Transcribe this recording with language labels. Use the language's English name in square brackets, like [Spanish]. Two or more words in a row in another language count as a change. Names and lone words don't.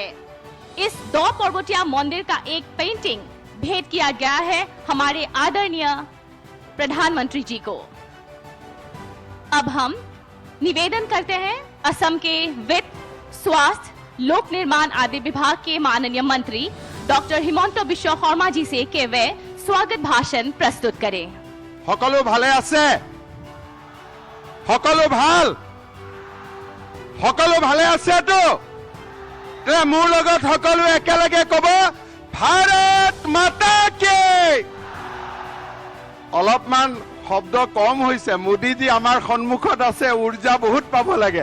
[Hindi] इस दो पर्वतिया मंदिर का एक पेंटिंग भेंट किया गया है हमारे आदरणीय प्रधानमंत्री जी को। अब हम निवेदन करते हैं असम के वित्त, स्वास्थ्य, लोक निर्माण आदि विभाग के माननीय मंत्री डॉक्टर हिमंत बिश्व शर्मा जी से कि वे स्वागत भाषण प्रस्तुत करें। [Assamese] সকলো ভালে আছে সকলো ভালে আছে তো মোৰ লগত সকলো একেলগে কব [Hindi] भारत माता की। [Assamese] অলপমান শব্দ কম হৈছে, মোদীজি আমাৰ সন্মুখত আছে, ঊৰ্জা বহুত পাব লাগে।